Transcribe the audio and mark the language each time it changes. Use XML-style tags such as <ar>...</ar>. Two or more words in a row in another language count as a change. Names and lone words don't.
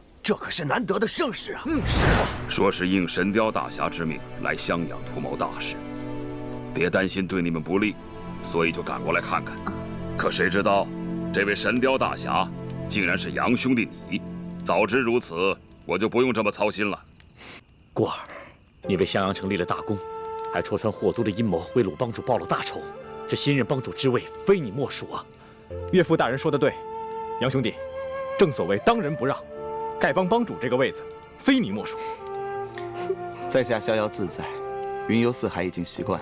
<zh>这可是难得的盛事啊！师傅说是应神雕大侠之命来襄阳图谋大事，爹担心对你们不利，所以就赶過來看看。可誰知道，這位神雕大俠竟然是楊兄弟你。早知如此，我就不用這麼操心了。過兒，你為襄陽城立了大功，還戳穿霍都的陰謀，為魯幫主報了大仇。這新任幫主之位，非你莫屬啊！岳父大人說得對，楊兄弟，正所謂當仁不讓，丐幫幫主這個位子，非你莫屬。在下逍遙自在，雲遊四海已經習慣了。</zh>